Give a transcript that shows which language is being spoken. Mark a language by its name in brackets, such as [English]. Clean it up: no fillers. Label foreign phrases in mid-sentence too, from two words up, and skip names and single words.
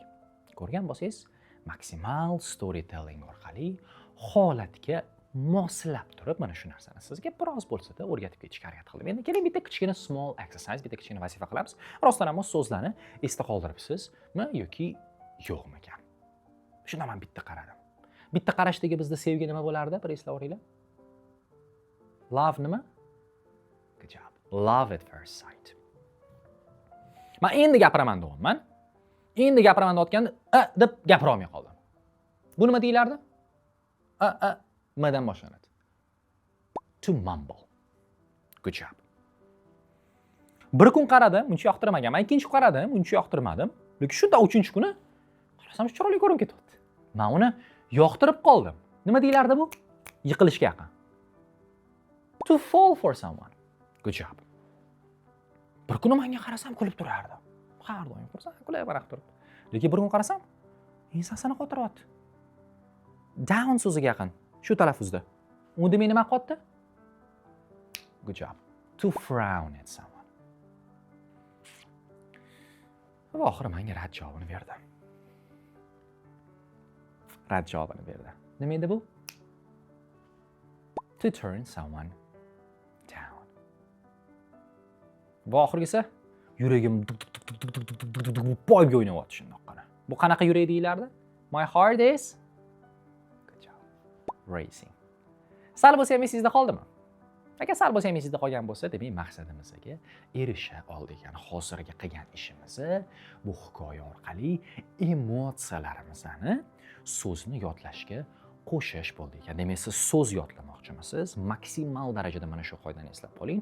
[Uzbek] Ko'rgan bo'lsangiz, maksimal storytelling orqali holatga moslab turib mana shu narsani sizga biroz bo'lsa-da o'rgatib ketishga harakat qildim. Endi keling bitta kichkina [English] small exercise, [Uzbek] bitta kichkina vazifa qilamiz. Rostdan ham so'zlarni esda qoldiribsizmi yoki yo'qmi ekan? Shunda men bitta qaradim. Bitta qarashdagi bizda sevgi nima bo'lardi? Bir eslab o'ringlar. Love nima? [English] Good job. Love at first sight. [Uzbek] Men endi gapiraman deyapman. Endi gapiraman deyotganda deb gapira olmay qoldim. Bu nima deyilardi? Madan boshlanadi. [English] To mumble. Good job. [Uzbek] Bir kun qaradim, buncha yoqtirmaganman. Ikkinchi kun qaradim, buncha yoqtirmadim. Lekin shunda uchinchi kuni qarasam chiroyli ko'rinib ketyapti. Men uni yoqtirib qoldim. Nima deyilardi bu? Yiqilishga yaqin. [English] To fall for someone. Good job. [Uzbek] Bir kuni menga qarasam kulib turardi. Har doim kursam kulayverib turibdi. Lekin bir kun qarasam, ensasini qotiryapti. Down so'ziga yaqin. Shu talaffuzda. Unda men nima qotdi? [English] Good job. To frown at someone. [Uzbek] Va oxiri menga rad javobini berdi. Rad javobini berdi. Nima edi bu? [English] To turn someone down. [Uzbek] Va oxirgisi yuragim poyga o'ynayapti shundoqqina. Bu qanaqa yurak deyilardi? [English] My heart is racing. [Uzbek] Sal bo'lsa ham esingizda qoldimi? Agar sal bo'lsa ham esingizda qolgan bo'lsa, demak maqsadimizga erisha oldik. Ya'ni hozirga qilgan ishimizni bu hikoya orqali emotsiyalarimizni, so'zni yodlashga qo'shish bo'ldi ekan. Demak, siz so'z yodlamoqchimisiz? Maksimal darajada mana shu qoidani eslab qoling.